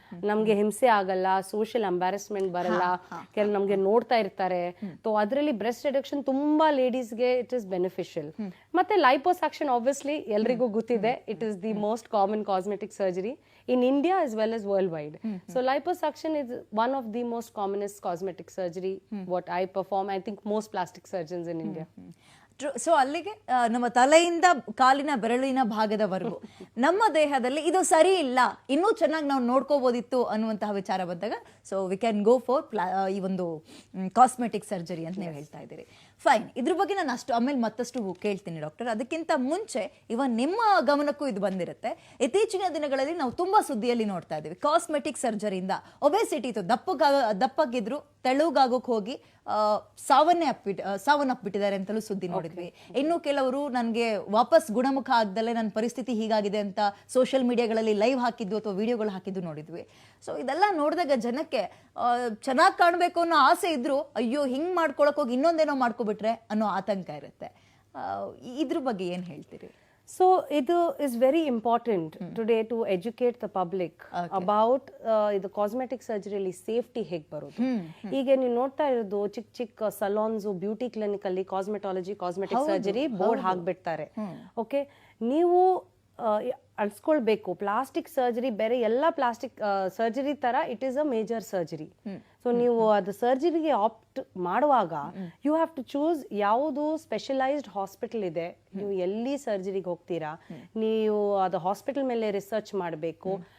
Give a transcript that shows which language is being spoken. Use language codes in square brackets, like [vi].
[kn] ನಮ್ಗೆ ಹಿಂಸೆ ಆಗಲ್ಲ, ಸೋಷಿಯಲ್ ಎಂಬ್ಯಾರಸ್ಮೆಂಟ್ ಬರಲ್ಲ, ಕೆಲವು ನಮ್ಗೆ ನೋಡ್ತಾ ಇರ್ತಾರೆ. ಸೊ ಅದರಲ್ಲಿ ಬ್ರೆಸ್ಟ್ ರಿಡಕ್ಷನ್ ತುಂಬಾ ಲೇಡೀಸ್ಗೆ [en] It is beneficial. ಮತ್ತೆ liposuction obviously [kn] ಎಲ್ರಿಗೂ ಗೊತ್ತಿದೆ, [en] It is the most common cosmetic surgery in India as well as worldwide. So liposuction is one of the most commonest cosmetic surgery what I perform. I think most plastic surgeons in India. [kn] So ಅಲ್ಲಿಗೆ ನಮ್ಮ ತಲೆಯಿಂದ ಕಾಲಿನ ಬೆರಳಿನ ಭಾಗದವರೆಗೂ ನಮ್ಮ ದೇಹದಲ್ಲಿ ಇದು ಸರಿ ಇಲ್ಲ, ಇನ್ನೂ ಚೆನ್ನಾಗಿ ನಾವು ನೋಡ್ಕೋಬೋದಿತ್ತು ಅನ್ನುವಂತಹ ವಿಚಾರ ಬಂದಾಗ [en] so we can go for [kn] ಈ ಒಂದು ಕಾಸ್ಮೆಟಿಕ್ ಸರ್ಜರಿ ಅಂತ ನೀವು ಹೇಳ್ತಾ ಇದ್ದೀರಿ. ಫೈನ್, ಇದ್ರ ಬಗ್ಗೆ ನಾನು ಆಮೇಲೆ ಮತ್ತಷ್ಟು ಕೇಳ್ತೀನಿ ಡಾಕ್ಟರ್. ಅದಕ್ಕಿಂತ ಮುಂಚೆ ಇವನ್ ನಿಮ್ಮ ಗಮನಕ್ಕೂ ಇದು ಬಂದಿರುತ್ತೆ. ಇತ್ತೀಚಿನ ದಿನಗಳಲ್ಲಿ ನಾವು ತುಂಬಾ ಸುದ್ದಿಯಲ್ಲಿ ನೋಡ್ತಾ ಇದ್ದೀವಿ ಕಾಸ್ಮೆಟಿಕ್ ಸರ್ಜರಿಯಿಂದ ಒಬೆಸಿಟಿ ಇತ್ತು, ದಪ್ಪಗಿದ್ರು ತೆಳುಗಾಗೋಕ್ ಹೋಗಿ ಸಾವನ್ನಪ್ಪಿಟ್ಟಿದ್ದಾರೆ ಅಂತಲೂ ಸುದ್ದಿ ನೋಡಿದ್ವಿ. ಇನ್ನು ಕೆಲವರು ನನಗೆ ವಾಪಸ್ ಗುಣಮುಖ ಆಗ್ದಲ್ಲೇ ನನ್ನ ಪರಿಸ್ಥಿತಿ ಹೀಗಾಗಿದೆ ಅಂತ ಸೋಷಿಯಲ್ ಮೀಡಿಯಾಗಳಲ್ಲಿ ಲೈವ್ ಹಾಕಿದ್ದು ಅಥವಾ ವಿಡಿಯೋಗಳು ಹಾಕಿದ್ದು ನೋಡಿದ್ವಿ. ಸೊ ಇದೆಲ್ಲ ನೋಡಿದಾಗ ಜನಕ್ಕೆ ಚೆನ್ನಾಗಿ ಕಾಣಬೇಕು ಅನ್ನೋ ಆಸೆ ಇದ್ರು ಅಯ್ಯೋ ಹಿಂಗ್ ಮಾಡ್ಕೊಳಕ್ ಹೋಗಿ ಇನ್ನೊಂದೇನೋ ಮಾಡ್ಕೊಬಿಟ್ರೆ ಅನ್ನೋ ಆತಂಕ ಇರುತ್ತೆ. ಇದ್ರ ಬಗ್ಗೆ ಏನ್ ಹೇಳ್ತೀರಿ? [en] So it is very important today to educate the public about the cosmetic surgery [kn] ಅಲ್ಲಿ ಸೇಫ್ಟಿ ಹೇಗೆ ಬರೋದು. ಈಗ ನೀವು ನೋಡ್ತಾ ಇರೋದು ಚಿಕ್ಕ ಚಿಕ್ಕ ಸಲೂನ್ಸ್, ಬ್ಯೂಟಿ ಕ್ಲಿನಿಕ್ ಅಲ್ಲಿ ಕಾಸ್ಮೆಟಿಕ್ ಸರ್ಜರಿ ಬೋರ್ಡ್ ಹಾಕ್ಬಿಡ್ತಾರೆ. ಓಕೆ, ನೀವು ಅನ್ಸ್ಕೊಳ್ಬೇಕು ಪ್ಲಾಸ್ಟಿಕ್ ಸರ್ಜರಿ ಬೇರೆ, ಎಲ್ಲ ಪ್ಲಾಸ್ಟಿಕ್ ಸರ್ಜರಿ ತರ [en] It is a major surgery. [kn] So ನೀವು ಅದು ಸರ್ಜರಿಗೆ ಆಪ್ಟ್ ಮಾಡುವಾಗ [en] you have to choose [kn] ಯಾವುದು ಸ್ಪೆಷಲೈಸ್ಡ್ ಹಾಸ್ಪಿಟಲ್ ಇದೆ, ನೀವು ಎಲ್ಲಿ ಸರ್ಜರಿಗೆ ಹೋಗ್ತೀರಾ, ನೀವು ಅದು ಹಾಸ್ಪಿಟಲ್ ಮೇಲೆ ರಿಸರ್ಚ್ ಮಾಡಬೇಕು.